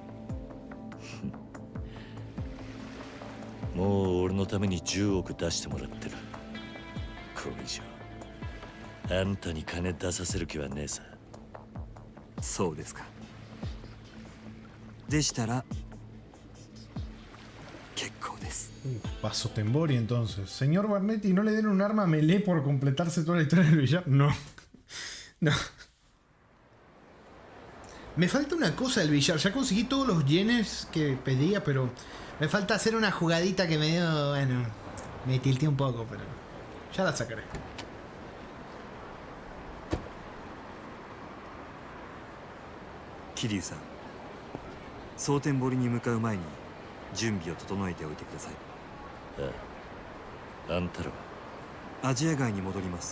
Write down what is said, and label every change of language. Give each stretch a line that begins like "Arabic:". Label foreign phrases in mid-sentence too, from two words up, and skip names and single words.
Japanese: もう俺のために10億出してもらってる。これ以上あんたに金出させる気はねえさ。そうですか。でしたら結構です。
Spanish: Paso Tembori entonces. Señor Barnetti, ¿no le den un arma melee por completarse toda la historia del billar? No. No. Me falta una cosa del billar. Ya conseguí todos los yenes que pedía, pero me falta hacer una jugadita que me dio... Bueno, me tilté un poco, pero ya la sacaré.
Japanese: Kiryuさん、蒼天堀に向かう前に準備を整えておいてください。あんたらはアジア街に戻ります。